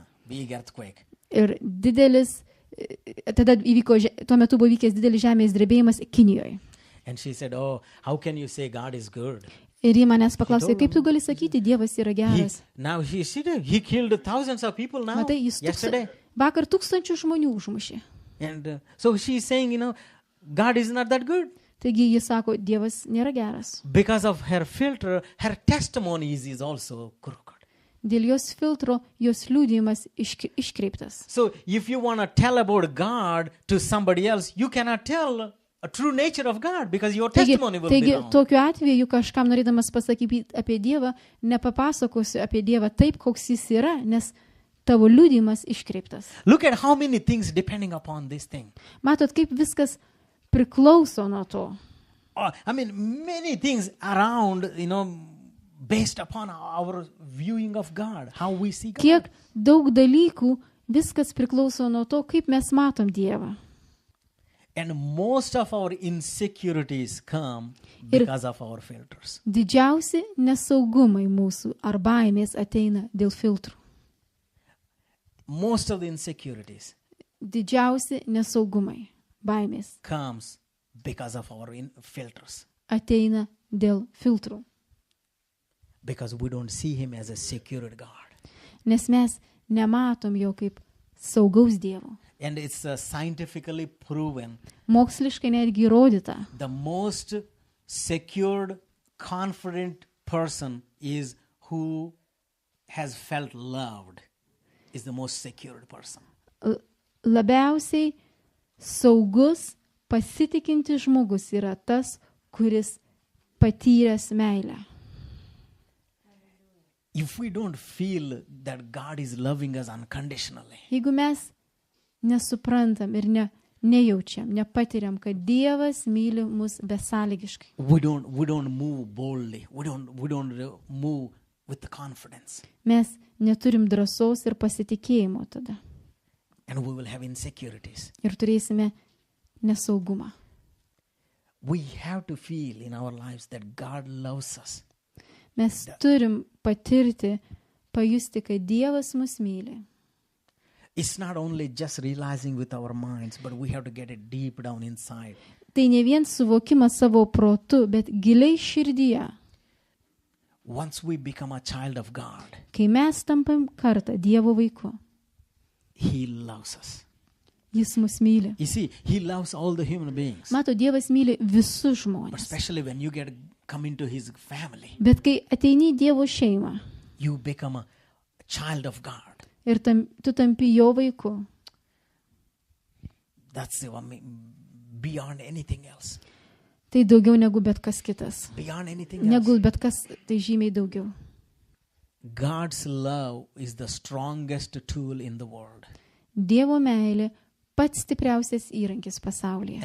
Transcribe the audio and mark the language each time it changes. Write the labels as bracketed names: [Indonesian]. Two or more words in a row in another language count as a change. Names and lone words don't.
[English] Big earthquake. [Lithuanian] Ir tada tuo metu buvo vykęs didelis žemės drebėjimas Kinijoje. [English] And she said, oh, how can you say God is good? [Lithuanian] Ir ji manęs paklausė, kaip tu gali sakyti, Dievas yra geras. [English] He killed thousands of people now. [Lithuanian] Matai, jis [English] Yesterday. [Lithuanian] vakar 1000 žmonių užmušė. [English] And so she's saying, God is not that good. [Lithuanian] Taigi jis sako, Dievas nėra geras. [English] Because of her filter, her testimony is also crooked. [Lithuanian] Dėl jos filtro, jos liudijimas iškreiptas. [English] So if you want to tell about God to somebody else, you cannot tell a true nature of God because your testimony will be wrong. [Lithuanian] Tokiu atveju, kažkam norėdamas pasakyti apie Dievą, nepapasakosiu apie Dievą taip, koks jis yra, nes tavo liudijimas iškreiptas. [English] Look at how many things depending upon this thing. [Lithuanian] Matot, kaip viskas priklauso nuo to. [English] Many things around, based upon our viewing of God, how we see God. [Lithuanian] Kiek daug dalykų, viskas priklauso nuo to, kaip mes matom Dievą. [English] And most of our insecurities come because of our filters. [Lithuanian] Didžiausi nesaugumai mūsų ar baimės ateina dėl filtrų. [English] Most of the insecurities [Lithuanian] Didžiausi nesaugumai, baimės [English] comes because of our filters. [Lithuanian] ateina dėl filtrų. [English] Because we don't see Him as a secure God. [Lithuanian] Nes mes nematom jo kaip saugaus Dievo. [English] And it's scientifically proven. [Lithuanian] Moksliškai netgi įrodyta. [English] The most secured, confident person is who has felt loved. Is the most secured person. [Lithuanian] Labiausiai saugus, pasitikintis žmogus yra tas, kuris patyręs meilę. [English] If we don't feel that God is loving us unconditionally, [Lithuanian] Jeigu mes nesuprantam ir nejaučiam, nepatiriam, kad Dievas myli mus besąlygiškai, [English] we don't move boldly. We don't move with the confidence, [Lithuanian] mes neturim drąsos ir pasitikėjimo tada. [English] and we will have insecurities. [Lithuanian] Ir turėsime nesaugumą. [English] We have to feel in our lives that God loves us. [Lithuanian] Mes turim patirti, pajusti, kad Dievas mus myli. [English] It's not only just realizing with our minds, but we have to get it deep down inside. [Lithuanian] Tai ne vien suvokimas savo protu, bet giliai širdyje. [English] Once we become a child of God, [Lithuanian] Kai mes tampam kartą Dievo vaiku, [English] He loves us. [Lithuanian] Jis mus myli. [English] You see, He loves all the human beings. [Lithuanian] Mato, Dievas myli visus [English] But [Lithuanian] žmonės. [English] especially when you come into His family, [Lithuanian] Bet kai ateini į Dievo šeimą [English] you become a child of God. [Lithuanian] ir tu tampi jo vaiku, [English] That's beyond anything else. [Lithuanian] tai daugiau negu bet kas kitas. [English] Beyond anything else. [Lithuanian] Negu bet kas, tai žymiai daugiau. [English] God's love is the strongest tool in the world [Lithuanian] Dievo meilė pats stipriausias įrankis pasaulyje